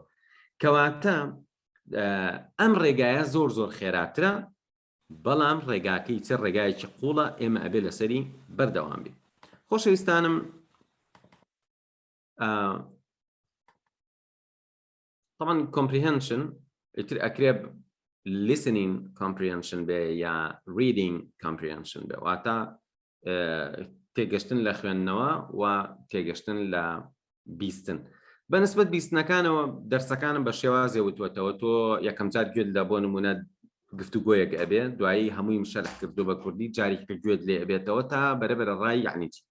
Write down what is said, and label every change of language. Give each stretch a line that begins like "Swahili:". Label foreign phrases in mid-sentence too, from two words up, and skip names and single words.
Central Kurdish: کەواتە ئەم ڕێگایە زۆر خێراترە بەڵام ڕێگاکەی چ ڕێگایەکی قوڵە ئێمە ئەبێ لەسەری بەردەوام بێت. خۆشەویستانم طبعا comprehension ئیتر ئەکرێ
English: listening comprehension
Central Kurdish: بێ یا
English: reading comprehension
Central Kurdish: بێ واتە تێگەشتن لە خوێندنەوە و تێگەشتن لە بیستن. بەنسبەت بیستنەکانەوە دەرسەکانم بە شێوازێ وتوەتەوە. تۆ یەکەم جار گوێت لە بۆ نمونە گفتوگۆیەک ئەبێت، دوایی هەمووی شەرح کردو بە کوردی، جارێککە گوێت لێ ئەبێتەوە تا بەرەبەرە ڕای یعنی چی.